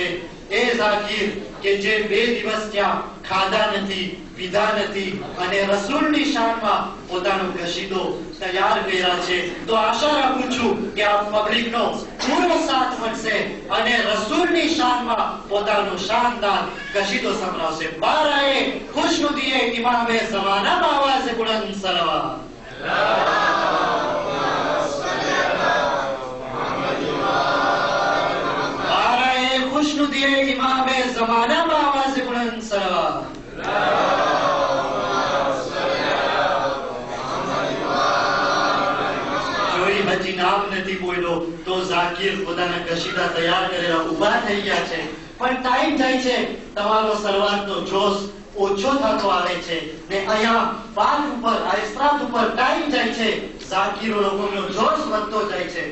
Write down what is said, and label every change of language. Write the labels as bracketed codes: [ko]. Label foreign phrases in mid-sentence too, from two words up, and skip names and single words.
[gu] એ ઝાકીર કે જે 2 દિવસ ત્યાં ખાધા નથી પીધા નથી અને રસૂલની શાનમાં પોતાનો કશીદો તૈયાર કર્યા છે. તો આશા રાખું છું કે આ પબ્લિકનો પૂરો સાથ મળશે અને રસૂલની શાનમાં પોતાનો શાનદાર કશીદો સંભળાવશે. [ur] برائے خوشنودیٔ امامِ زمانہ آوازِ بلند صلوات. خوشنودیٔ امام زمانہ آواز بلند صلوات. [gu] જોઈ હજી નામ નથી બોલ્યો તો ઝાકીર પોતાના કશીદા તૈયાર કરેલા ઊભા થઈ ગયા છે. પણ ટાઈમ જાય છે, તમારો સલવાતનો જોશ ઓછો થતો આવે છે ને અહીંયા વાત ઉપર આ ઇસ્તરાત ઉપર ટાઈમ જાય છે, ઝાકીરો લોકોનો જોશ વધતો જાય છે.